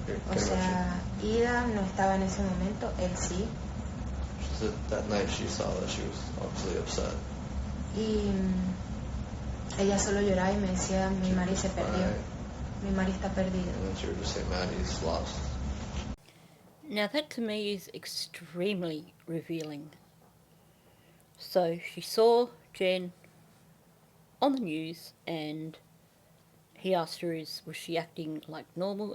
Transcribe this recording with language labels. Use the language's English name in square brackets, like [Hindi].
[Spanish] O sea, Ida no estaba en ese momento, él sí. [English] She said that night she saw that she was obviously upset. [Spanish] Y ella solo lloraba y me decía, mi Mari se perdió. Mi Mari está perdida. [English] And then she would just say, Maddie's lost. Now that to me is extremely revealing. So she saw Jenn on the news and he asked her, was she acting like normal?